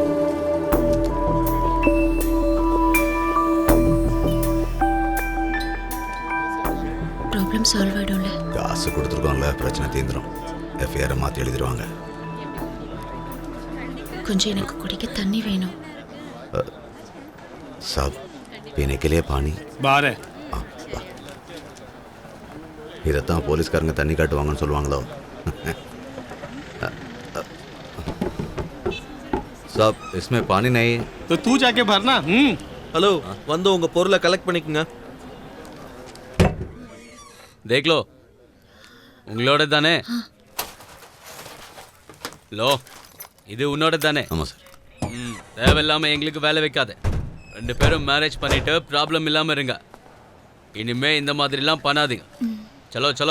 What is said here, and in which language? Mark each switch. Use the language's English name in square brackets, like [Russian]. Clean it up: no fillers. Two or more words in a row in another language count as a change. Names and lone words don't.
[English] problem solve [Tamil] ஆயிடும்ல. காசு கொடுத்துருக்கோம்ல, பிரச்சனை தீந்துடும். எஃப்ஐஆரை மாற்றி எழுதிடுவாங்க. கொஞ்சம் எனக்கு குடிக்க தண்ணி வேணும். [Hindi] சாப், पीने के लिए पानी बाहर है. [Tamil] இதைத்தான் போலீஸ்காரங்க தண்ணி காட்டுவாங்கன்னு சொல்லுவாங்களோ. [Hindi] சாப், इसमें पानी नहीं. तो तू जाके भरना. [Tamil] ஹலோ, வந்து உங்க பொருளை கலெக்ட் பண்ணிக்கங்க. [Hindi] देख लो, [Tamil] உங்களோட தானே. லோ, இது உன்னோட தானே. ஆமாம் சார். தேவையில்லாம எங்களுக்கு வேலை வைக்காத. 2 பேரும் மேரேஜ் பண்ணிட்டு ப்ராப்ளம் இல்லாம இருங்க. இனிமே இந்த மாதிரிலாம் பண்ணாதீங்க. [Hindi] चलो चलो